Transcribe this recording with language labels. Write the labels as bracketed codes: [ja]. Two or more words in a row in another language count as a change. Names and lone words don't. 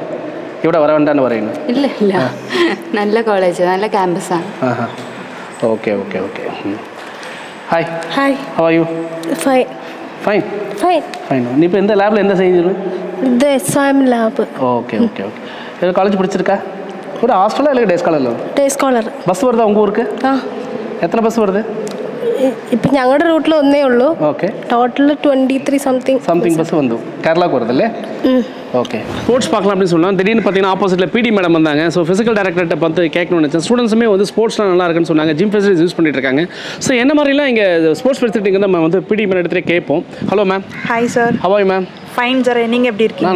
[ml] ഇവിടെ വര വേണ്ടാന്ന് പറയുന്നു? ഇല്ല, നല്ല കോളേജ്, നല്ല ക്യാമ്പസാണ്. ഓക്കെ. ഹായ്. [en] How are you? Fine. [ml] നീ ഇപ്പോൾ എന്താ ലാബിൽ എന്താ ചെയ്യുന്നത്? ഇത് SOM ലാബ്. ഓക്കെ. [ta] காலேஜ் பிடிச்சிருக்கா? ஒரு ஹாஸ்டலா இல்லை [en] day scholaro? Day scholar. [ta] பஸ் வருதா உங்கள் ஊருக்கு? எத்தனை பஸ் வருது? [ml] ഇപ്പം ഞങ്ങളുടെ റൂട്ടിൽ ഒന്നേ ഉള്ളൂ. ഓക്കെ. [en] Total 23 something [ml] ബസ് വന്നു. കേരളക്ക് വരുതല്ലേ? [ta] ஓகே. ஸ்போர்ட்ஸ் பார்க்கலாம் அப்படின்னு சொன்னால் திடீர்னு பார்த்தீங்கன்னா ஆப்போசிட்டில் PD மேடம் வந்தாங்க. ஸோ [en] physical directorkitta [ta] பார்த்து கேட்கணும்னு நினச்சேன். ஸ்டூடெண்ட்ஸுமே வந்து ஸ்போர்ட்ஸ்லாம் நல்லா இருக்குன்னு சொன்னாங்க. [en] gym facilities use [ta] பண்ணிட்டு இருக்காங்க. ஸோ என்ன மாதிரிலாம் இங்கே [en] sports facilitynga [ta] நம்ம வந்து PD மேடம் எடுத்துகிட்டே கேட்போம். [en] Hello ma'am. Hi sir. How are you ma'am? Fine sir. [ta] நீங்கள் எப்படி இருக்கீங்க?